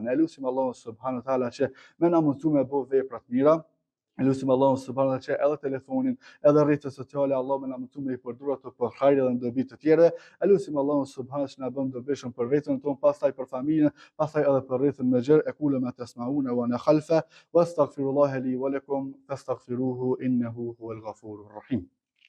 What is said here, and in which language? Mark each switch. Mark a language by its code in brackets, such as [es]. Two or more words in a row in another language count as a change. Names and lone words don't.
[sq] Ne lutim Allahu [ar] سبحانه وتعالى [sq] që më na mundsu me bëu vepra të mira. Lutim Allahun [ar] سبحانه وتعالى [sq] që edhe telefonin, edhe rrjetet sociale Allahu më na mëson me i përdor ato për hajër dhe dobi të tjerë. Lutim Allahun subhanahu që na bën dobishëm për veten tonë, pastaj për familjen, pastaj edhe për rrjetin me gjë. [ar] أقول ما تسمعون وأنا خلفا واستغفر الله لي ولكم فاستغفروه إنه هو الغفور الرحيم.